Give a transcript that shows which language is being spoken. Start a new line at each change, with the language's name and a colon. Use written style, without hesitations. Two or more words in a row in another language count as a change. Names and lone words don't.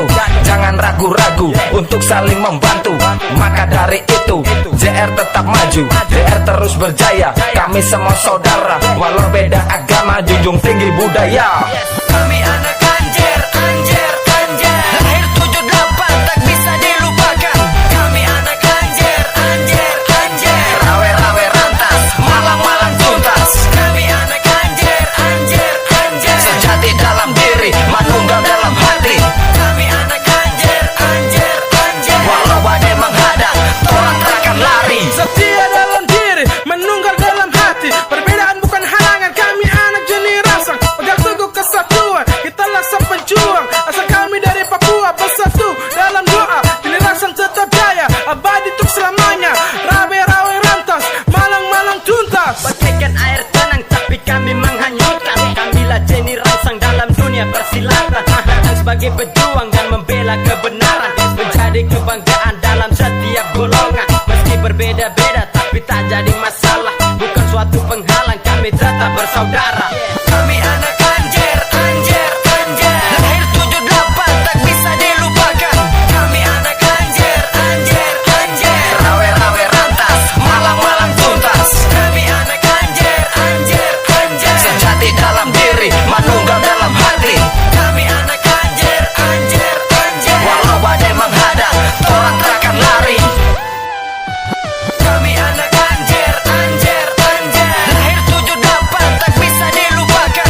Indonesian: Jangan ragu-ragu untuk saling membantu. Maka dari itu JR tetap maju, JR terus berjaya. Kami semua saudara, walau beda agama, junjung tinggi budaya. Kami anak Anjer, Anjer, Anjer. Lahir 78 tak bisa dilupakan. Kami anak Anjer, Anjer, Anjer.
Javanese: Rawe-rawe rantas, malang-malang tuntas.
Indonesian: Kami anak Anjer, Anjer, Anjer. Sejati dalam diri, manunggal dalam hati. Kami anak Anjer, Anjer, Anjer. Walau badai menghadang, orang takkan lari. Setia dalam diri, menunggal dalam hati. Perbedaan bukan halangan, kami anak jenis rangsang. Pegang teguh kesatuan, kita laksa penjuang. Asal kami dari Papua, bersatu dalam doa. Jenis rangsang tetap jaya, abadi untuk selamanya.
Javanese: Rawe-rawe rantas, malang-malang tuntas.
Indonesian: Bagaikan air tenang tapi kami menghanyutkan. Kamilah jenis rangsang dalam dunia persilatan. Datang sebagai pejuang dan membela kebenaran, menjadi kebanggaan dalam setiap golongan. Meski berbeda-beda tapi tak jadi masalah, bukan suatu penghalang, kami tetap bersaudara. Kami anak Anjer, Anjer, Anjer. Lahir 78 tak bisa dilupakan. Kami anak Anjer, Anjer, Anjer.
Javanese: Rawe-rawe rantas, malang-malang tuntas.
Indonesian: Kami anak Anjer, Anjer, Anjer. Sejati dalam diri, manunggal dalam hati. Kami anak Anjer, Anjer, Anjer. Walau badai menghadang, orang takkan lari. Kami anak Anjer, Anjer, Anjer. Lahir 78 tak bisa dilupakan.